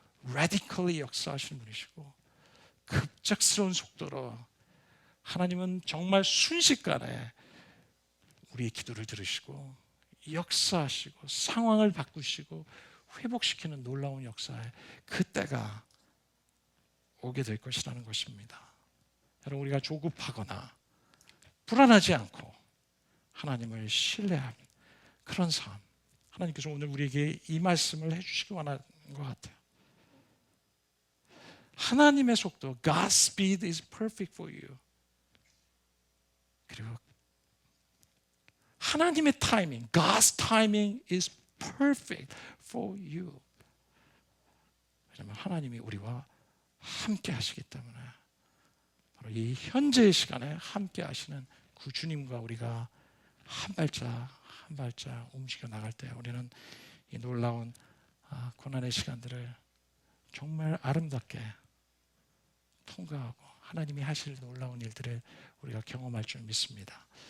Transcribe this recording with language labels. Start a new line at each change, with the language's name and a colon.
Korean: radically 역사하시는 분이시고 급작스러운 속도로 하나님은 정말 순식간에 우리의 기도를 들으시고 역사하시고 상황을 바꾸시고 회복시키는 놀라운 역사에 그 때가 오게 될 것이라는 것입니다. 여러분, 우리가 조급하거나 불안하지 않고 하나님을 신뢰하는 그런 삶, 하나님께서 오늘 우리에게 이 말씀을 해주시기 원하는 것 같아요. 하나님의 속도,
English: God's speed is perfect for you.
Korean: 그리고 하나님의 타이밍,
English: God's timing is perfect for you.
Korean: 왜냐하면 하나님이 우리와 함께 하시기 때문에, 바로 이 현재의 시간에 함께 하시는 그 주님과 우리가 한 발짝 움직여 나갈 때 우리는 이 놀라운 고난의 시간들을 정말 아름답게 통과하고 하나님이 하실 놀라운 일들을 우리가 경험할 줄 믿습니다.